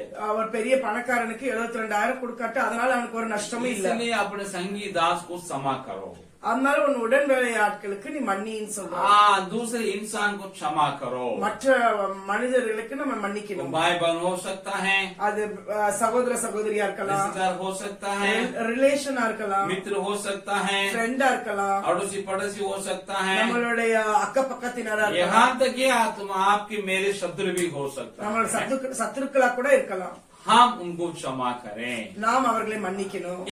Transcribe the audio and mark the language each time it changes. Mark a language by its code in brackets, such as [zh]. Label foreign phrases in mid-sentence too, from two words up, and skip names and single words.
[ta] அவர் பெரிய பணக்காரனுக்கு 72,000 கொடுக்காட்டு அதனால அவனுக்கு ஒரு நஷ்டமும் இல்ல. [hi] इसलिए अपने संगी दास को क्षमा करो। [ta] அதனால உன் உடன் வேலையாட்களுக்கு நீ மன்னின்னு சொல்ற. [hi] दूसरे इंसान को क्षमा करो। [ta] மற்ற மனிதர்களுக்கு நம்ம மன்னிக்கணும். [hi] भाई बहन हो सकता है, [ta] அது சகோதர சகோதரியா இருக்கலாம், [hi] रिश्तेदार हो सकता है, [ta] ரிலேஷனா இருக்கலாம், [hi] मित्र हो सकता है, [ta] ஃப்ரெண்டா இருக்கலாம், [hi] अड़ोसी पड़ोसी हो सकता है, [ta] நம்மளுடைய அக்க பக்கத்தினரா இருக்கலாம், [hi] यहाँ तक कि तुम आपके मेरे शत्रु भी हो सकता [ta] நம்மளோட [hi] है। [ta] சத்துருக்களா கூட இருக்கலாம். [hi] हम उनको क्षमा करें। [ta] நாம் அவர்களை மன்னிக்கணும்.